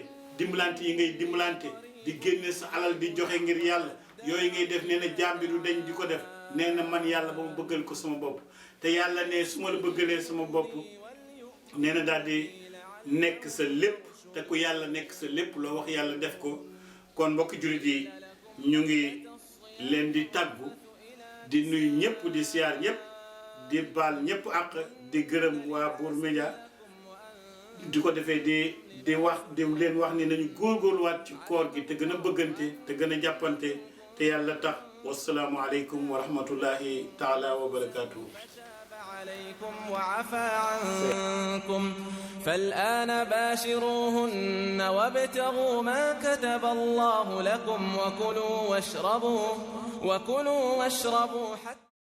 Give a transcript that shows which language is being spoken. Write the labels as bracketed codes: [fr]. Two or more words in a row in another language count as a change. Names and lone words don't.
[wo] dimbalante yi ngay dimbalante di génne sa alal di joxe ngir yàlla yooyu ngay def nee na jaam bi du deñ di ko def nee na man yàlla ba ma bëggal ko sama bopp te yàlla ne su ma la bëggalee sama bopp nee na daal di nekk sa lépp te ku yàlla nekk sa lépp loo wax yàlla def ko kon mbokk jullit yi ñu ngi leen di tàggu di nuyu ñëpp di siyaar ñëpp di baal ñëpp ak di gërëm waa Bour Média di ko defee di wax di leen wax ni nañu góorgóorluwaat ci koor gi te gën a bëggante te gën a jàppante te yàlla tax [ar] والسلام عليكم ورحمة الله تعالى وبركاته عليكم وعفى عنكم فالآن باشروهن وابتغوا ما كتب الله لكم وكلوا واشربوا حتى